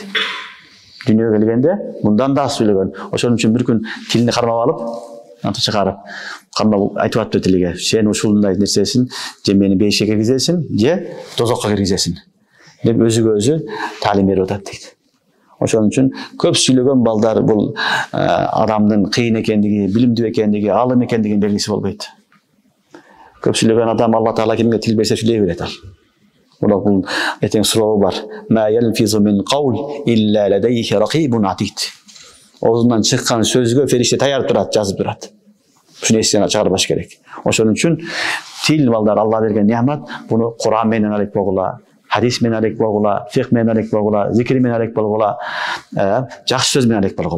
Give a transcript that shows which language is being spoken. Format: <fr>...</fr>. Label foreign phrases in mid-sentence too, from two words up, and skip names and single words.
<ky>Дүйнөгө келгенде мындан да аз сүйлөгөн. Ошон үчүн бир күн тилине кармап алып, антып чыгарып, кармап айтып атты тилиге, сен ушундай нерсесин, же мени бейишке киргизесиң, же тозокко киргизесиң деп өзүгө өзү таалим берип атат дейт. Ошон үчүн көп сүйлөгөн балдар бул адамдын кыйын экендиги, билимдүү экендиги, алым экендигинин белгиси болбойт. Көп сүйлөгөн адам Алла Таала кимге тил берсе сүйлөй берет ал. Бул этең суроо бар.</ky> <ar>ما يلفظ من قول إلا لديه رقيب عتيد.</ar> <ky>Оозунан чыккан сөзгө фериште таяр турат, жазып турат. Ушуну эстен чыгарбаш керек. Ошон үчүн тил балдар Алла берген неамат, буну Куран менен алек болгула, хадис менен алек болгула, фикх менен алек болгула, зикир менен алек болгула, жакшы сөз менен алек болгула.</ky>